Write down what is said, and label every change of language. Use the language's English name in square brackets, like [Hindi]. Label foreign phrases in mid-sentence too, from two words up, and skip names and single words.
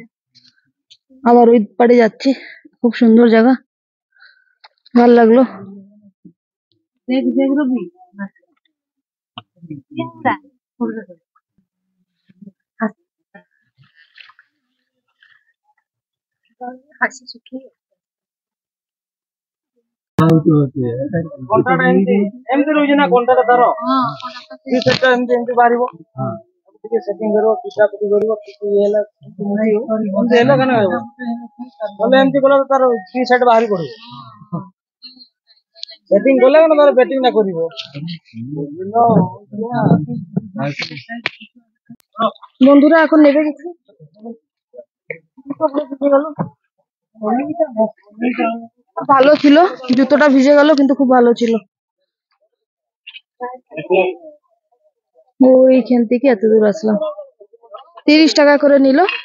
[Bangla] আবার ওই পাড়ে যাচ্ছি। খুব সুন্দর জায়গা, ভালো লাগলো। হাসি শুকিয়ে [Odia] ଘଣ୍ଟାଟା ଏମିତି ଏମିତି ରହୁଛି ନା ଘଣ୍ଟାଟା ତାର ଦୁଇ ସେଟଟା ଏମିତି ଏମିତି ବାହାରିବ ଟିକେ ସେଟିଂ କରିବ ପିଟା ପିଟି କରିବ କିଛି ଇଏ ହେଲା ଏମିତି ହେଲେ କେନ ହେବ ନହେଲେ ଏମିତି କଲେ ତାର ଦୁଇ ସେଟ ବାହାରି ପଡିବ ସେଟିଂ କଲେ କେନ ତାର ବ୍ୟାଟିଂ ଟା କରିବ [Bangla] বন্ধুরা এখন নেবে গেছি। ভালো ছিল, জুতোটা ভিজে গেল কিন্তু খুব ভালো ছিল। ওইখান থেকে এত দূর আসলাম, 30 টাকা করে নিল।